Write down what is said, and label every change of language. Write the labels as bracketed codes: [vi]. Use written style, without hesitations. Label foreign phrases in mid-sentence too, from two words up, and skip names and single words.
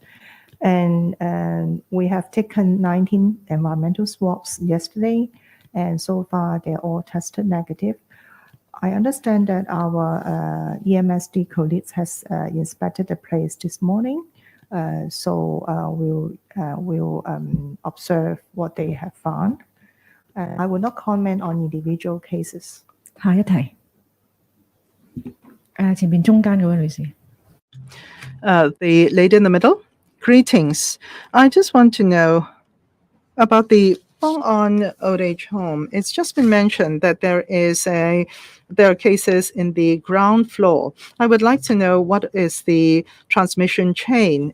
[en] And we have taken 19 environmental swabs yesterday, and so far they're all tested negative. I understand that our EMSD colleagues has inspected the place this morning, so we'll observe what they have found. I will not comment on individual cases. [yue] 下一題，前面中間嗰位女士。 [en] The lady in the middle. Greetings. I just want to know about the Bong-on Old Age Home. It's just been mentioned that there are cases in the ground floor. I would like to know what is the transmission chain.